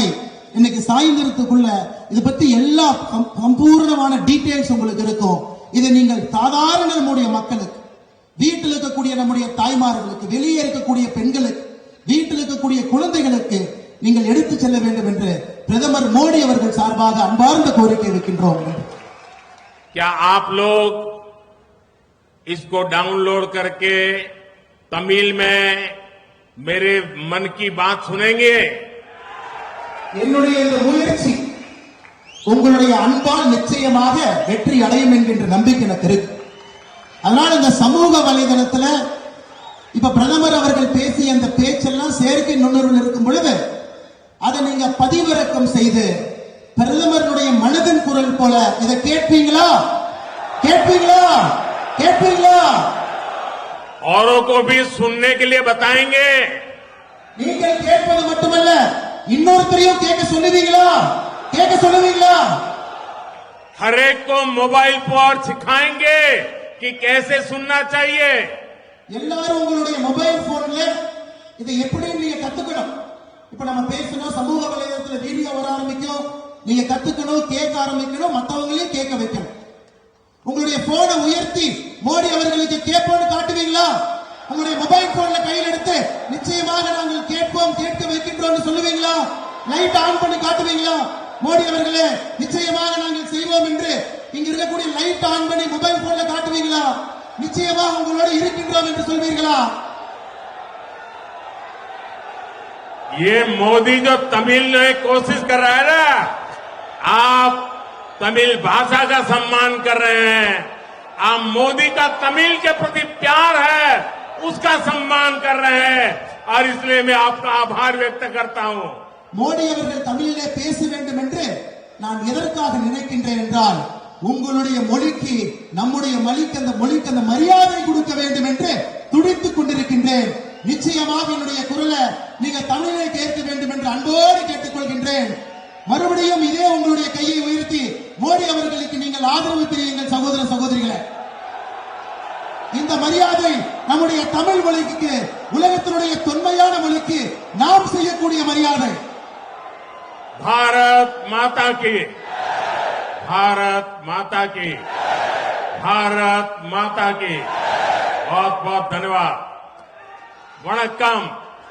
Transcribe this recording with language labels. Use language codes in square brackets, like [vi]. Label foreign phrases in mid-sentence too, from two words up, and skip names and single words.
[ta] இன்னைக்கு சாயந்தரத்துக்குள்ள இது பத்தி எல்லா சம்பூர்ணமான டீடைல்ஸ் உங்களுக்கு இருக்கும். இதை நீங்கள் சாதாரண நம்முடைய மக்களுக்கு, வீட்டில் இருக்கக்கூடிய நம்முடைய தாய்மார்களுக்கு, வெளியே இருக்கக்கூடிய பெண்களுக்கு, வீட்டில் இருக்கக்கூடிய குழந்தைகளுக்கு நீங்கள் எடுத்து செல்ல வேண்டும் என்று பிரதமர் மோடி அவர்கள் சார்பாக அன்பார்ந்த கோரிக்கை வைக்கின்றோம். [hi] क्या आप लोग इसको डाउनलोड करके तमिल में मेरे मन की बात सुनेंगे? [ta] என்னுடைய இந்த முயற்சி உங்களுடைய அன்பால் நிச்சயமாக வெற்றி அடையும் என்கின்ற நம்பிக்கை எனக்கு இருக்கு. அதனால இந்த சமூக வலைதளத்துல இப்ப பிரதமர் அவர்கள் பேசிய அந்த பேச்செல்லாம் செயற்கை நுண்ணறிவில் இருக்கும் பொழுது அதை நீங்க பதிவிறக்கம் செய்து பிரதமருடைய மனதின் குரல் போல இதை கேட்பீங்களா? கேட்பீங்களா? கேட்பீங்களா? [hi] औरों को भी सुनने के लिए बताएंगे. [ta] நீங்கள் கேட்பது மட்டுமல்ல, இன்னொருத்தரையும் கேட்க சொல்லுவீங்களா? கேட்க சொல்லுவீங்களா? [hi] हर एक को मोबाइल पर सिखाएंगे कि कैसे सुनना चाहिए. [ta] எல்லாரும் உங்களுடைய [en] mobile phone [ta] இதை எப்படி நீங்க கத்துக்கணும். இப்ப நம்ம பேசணும், சமூக வலைதளத்துல வீடியோ வர ஆரம்பிக்கும், நீங்க கத்துக்கணும், கேட்க ஆரம்பிக்கணும், மற்றவங்களையும் கேட்க வைக்கணும். உங்களுடைய போனை உயர்த்தி மோடி அவர்களுக்கு கேட்போம்னு காட்டுவீங்களா? உங்களுடைய [en] mobile phone [ta] கையில் எடுத்து நிச்சயமாக நாங்கள் கேட்போம், கேட்க வைக்கின்றோம் சொல்லுவீங்களா? [en] light on [ta] பண்ணி காட்டுவீங்களா? மோடி அவர்களே நிச்சயமாக நாங்கள் செய்வோம் என்று இங்க இருக்கக்கூடிய [en] light on [ta] பண்ணி [en] mobile phone [ta] காட்டுவீங்களா? நிச்சயமாக உங்களோட இருக்கின்றோம் என்று சொல்வீர்களா? [hi] ये मोदी जो तमिल में कोशिश कर रहा है ना, आप तमिल भाषा का सम्मान कर रहे हैं, आप मोदी का तमिल के प्रति प्यार है उसका सम्मान कर रहे हैं, और इसलिए मैं आपका आभार व्यक्त करता हूं। [ta] மோடி அவர்கள் தமிழிலே பேச வேண்டும் என்று நான் எதற்காக நினைக்கின்றேன் என்றால், உங்களுடைய மொழிக்கு நம்முடைய மொழிக்கு அந்த மரியாதை கொடுக்க வேண்டும் என்று துடித்துக் கொண்டிருக்கின்றேன். நிச்சயமாக என்னுடைய குரலை நீங்க தமிழிலே கேட்க வேண்டும் என்று அன்போடு கேட்டுக்கொள்கின்றேன். மறுபடியும் இதே உங்களுடைய கையை உயர்த்தி மோடி அவர்களுக்கு நீங்கள் ஆதரவு தெரியுங்கள் சகோதர சகோதரிகளே. இந்த மரியாதை நம்முடைய தமிழ் மொழிக்கு, உலகத்தினுடைய தொன்மையான மொழிக்கு நாம் செய்யக்கூடிய மரியாதை. [hi] भारत माता की, भारत माता की, भारत माता की। बहुत बहुत धन्यवाद। वणक्कम।